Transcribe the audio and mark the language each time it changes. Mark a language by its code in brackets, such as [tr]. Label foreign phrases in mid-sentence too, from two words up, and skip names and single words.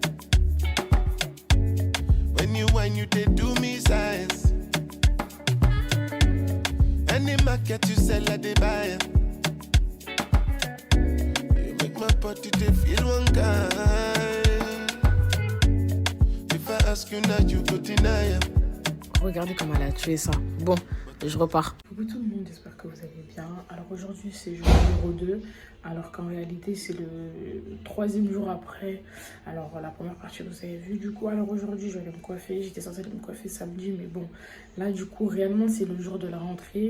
[pcm] When you whine, you they do me size. Any market you sell, I they buy. You make my body they feel one kind. If I ask you now, you go deny. [fr] Regardez comment elle a tué ça. Bon, je repars. Coucou tout le monde, j'espère que vous allez bien. Alors aujourd'hui c'est jour numéro 2. Alors qu'en réalité c'est le 3e jour après. Alors la première partie vous avez vu. Du coup alors aujourd'hui je vais aller me coiffer. J'étais censée aller me coiffer samedi mais bon. Là du coup réellement c'est le jour de la rentrée.